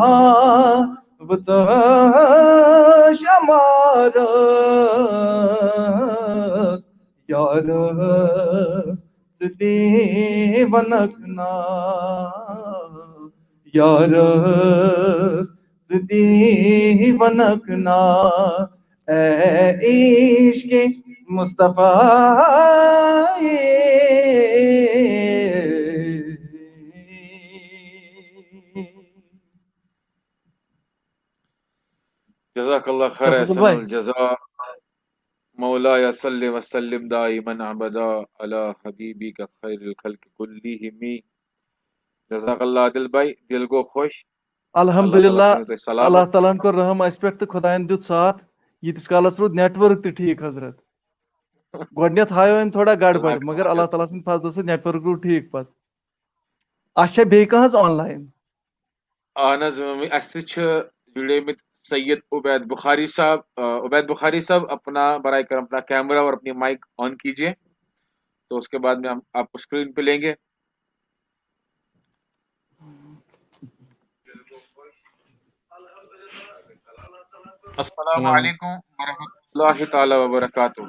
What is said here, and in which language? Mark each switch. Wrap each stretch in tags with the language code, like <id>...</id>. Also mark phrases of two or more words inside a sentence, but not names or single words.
<ks>وتش امارس یارس ستی ونکنا یارس ستی ونکنا اے عشق مصطفیٰ</ks> <ar>جزاک اللہ خیر</ar> <ur>تفضل احسن بھائی</ur> <ar>الجزاء مولاي صل وسلم دائما ابدا على حبیبی کا خیر الخلق کلیہم جزاک اللہ عادل بھائی</ar> <ks>دل گو خوش</ks> <ar>اللہ تعالیٰ الحمدللہ</ar> <ks>کرنو تۄہہِ اللہ سلامت تعالیٰ کور رحم</ks> <ur>اس پہ تو</ur> <ks>خدائن دیت ساتھ یتس کالس رود نیٹ ورک تہ ٹھیک حضرت گۄڈنیتھ ہایو أمۍ تھوڑا گڑبڑ</ks> <ar>جزاک</ar> <ks>مگر اللہ اللہ تعالیٰ سٕنٛدِ فضلہٕ سۭتۍ نیٹ ورک روٗد ٹھیٖک پتہٕ اَسہِ چھا بیٚیہِ کانٛہہ حظ آن لاین</ks> <ur>اہن حظ</ur> <ks>اسہِ چھِ</ks> <ur>جڑے سید عبید بخاری صاحب عبید بخاری صاحب اپنا برائے کرم اپنا کیمرہ اور اپنی مائک آن کیجئے تو اس کے بعد میں ہم آپ کو اسکرین پہ لیں گے</ur> <ar>السلام علیکم ورحمۃ اللہ تعالی وبرکاتہ</ar>